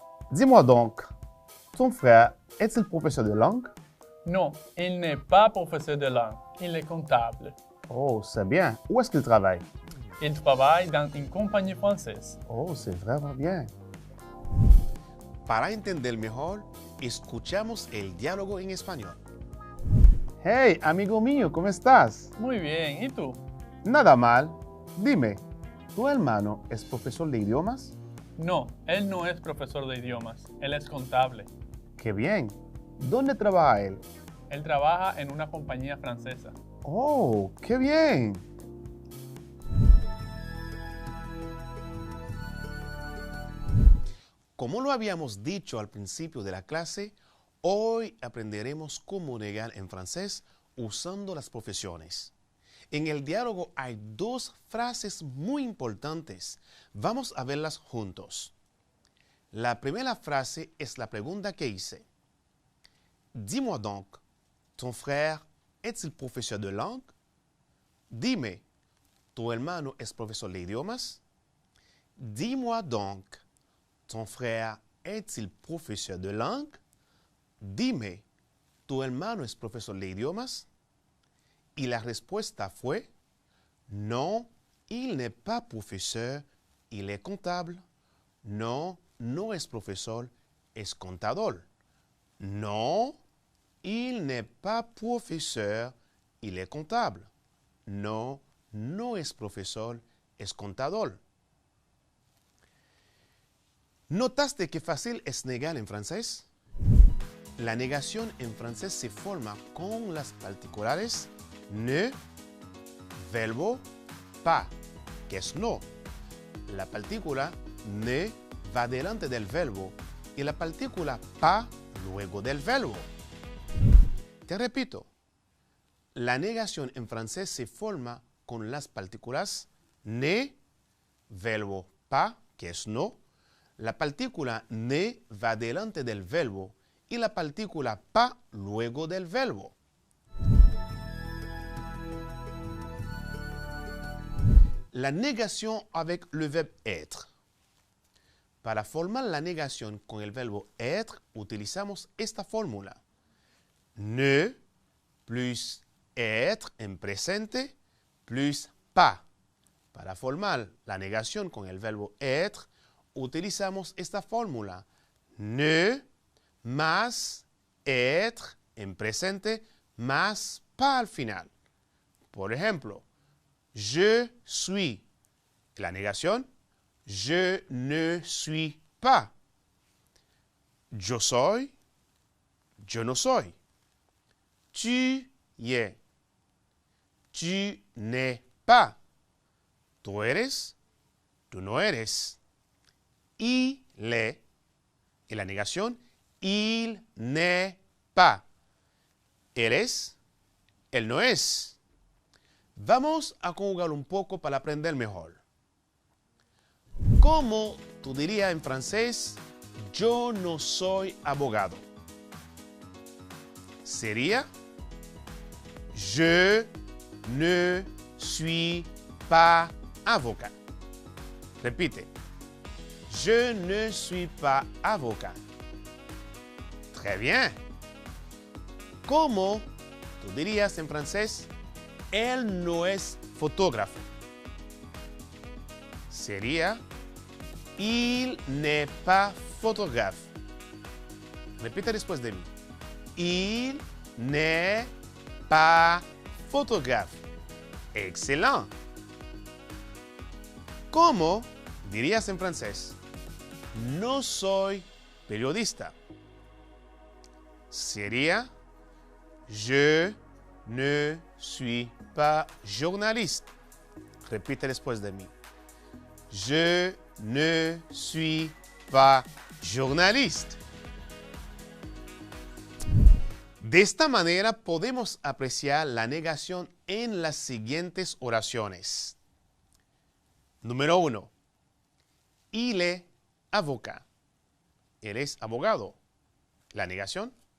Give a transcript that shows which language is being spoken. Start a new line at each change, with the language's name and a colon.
French: Dis-moi donc, ton frère est-il professeur de langue? Non, il n'est pas professeur de langue. Il est comptable. Oh, c'est bien. Où est-ce qu'il travaille? Il travaille dans une compagnie française. Oh, c'est vraiment bien.
Spanish: Para entender mejor, escuchamos el diálogo en español. Hey, amigo mío, ¿cómo estás? Muy bien. ¿Y tú? Nada mal. Dime, ¿tu hermano es profesor de idiomas? No, él no es profesor de idiomas. Él es contable. ¡Qué bien! ¿Dónde trabaja él? Él trabaja en una compañía francesa. ¡Oh, qué bien! Como lo habíamos dicho al principio de la clase, hoy aprenderemos cómo negar en francés usando las profesiones. En el diálogo hay dos frases muy importantes. Vamos a verlas juntos. La primera frase es la pregunta que hice.
French: Dis-moi donc, ton frère est-il professeur de langue?
Spanish: Dime, ¿tu hermano es profesor de idiomas?
French: Dis-moi donc, ton frère est-il professeur de langue?
Spanish: Dime, ¿tu hermano es profesor de idiomas? Y la respuesta fue,
French: non, il n'est pas professeur, il est comptable.
Spanish: No, no es profesor, es contador.
French: Non, il n'est pas professeur, il est comptable.
Spanish: No, no es profesor, es contador. ¿Notaste qué fácil es negar en francés? La negación en francés se forma con las particulares ne, verbo pas, que es no. La partícula ne va delante del verbo y la partícula pas luego del verbo. Te repito, la negación en francés se forma con las partículas ne, verbo pas, que es no. La partícula ne va delante del verbo y la partícula pas luego del verbo. La negación
French: avec le verbe être.
Spanish: Para formar la negación con el verbo être, utilizamos esta fórmula. Ne plus être en presente plus pas. Para formar la negación con el verbo être, utilizamos esta fórmula. Ne más être en presente más pas al final. Por ejemplo,
French: je suis.
Spanish: La negación,
French: je ne suis pas.
Spanish: Yo soy, yo no soy.
French: Tu y es. Tu n'es pas.
Spanish: Tú eres, tú no eres.
French: Il est.
Spanish: Y la negación,
French: il n'est pas.
Spanish: Él es, él no es. Vamos a conjugar un poco para aprender mejor. ¿Cómo tú dirías en francés, yo no soy abogado? Sería,
French: je ne suis pas avocat.
Spanish: Repite,
French: je ne suis pas avocat. Très bien.
Spanish: ¿Cómo tú dirías en francés, él no es fotógrafo? Sería,
French: il n'est pas photographe.
Spanish: Repite después de mí.
French: Il n'est pas photographe. Excellent.
Spanish: ¿Cómo dirías en francés? No soy periodista. Sería,
French: je ne suis pas journaliste.
Spanish: Repite después de mí.
French: Je ne suis pas journaliste.
Spanish: De esta manera podemos apreciar la negación en las siguientes oraciones. Número 1.
French: Il est avocat.
Spanish: Él es abogado. La negación.